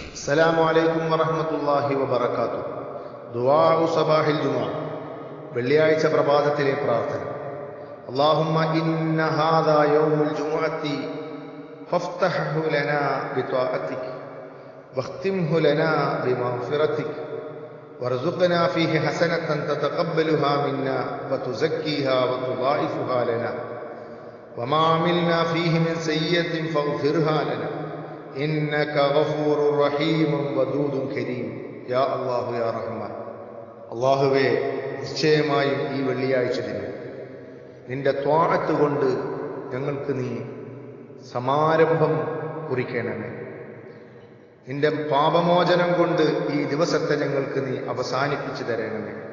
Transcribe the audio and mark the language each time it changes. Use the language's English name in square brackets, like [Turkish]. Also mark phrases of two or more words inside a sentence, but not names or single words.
[Arabic] السلام عليكم ورحمة الله وبركاته. دعاء صباح الجمعة. [Malayalam] വെള്ളിയാഴ്ച പ്രഭാതത്തിലെ പ്രാർത്ഥന. [Arabic] اللهم إن هذا يوم الجمعة فافتحه لنا بطاعتك واختمه لنا بمغفرتك وارزقنا فيه حسنة تتقبلها منا وتزكيها وتضاعفها لنا وما عملنا فيه من سيئة فاغفرها لنا إنك غفور رحيم ودود كريم يا الله يا رحمن. [Malayalam] അല്ലാഹുവേ, നിശ്ചയമായും ഈ വെള്ളിയാഴ്ച ദിനം നിന്റെ ത്വാഅത്ത് കൊണ്ട് ഞങ്ങൾക്ക് നീ സമാരംഭം കുറിക്കണമേ. നിന്റെ പാപമോചനം കൊണ്ട് ഈ ദിവസത്തെ ഞങ്ങൾക്ക് നീ അവസാനിപ്പിച്ചു തരണമേ.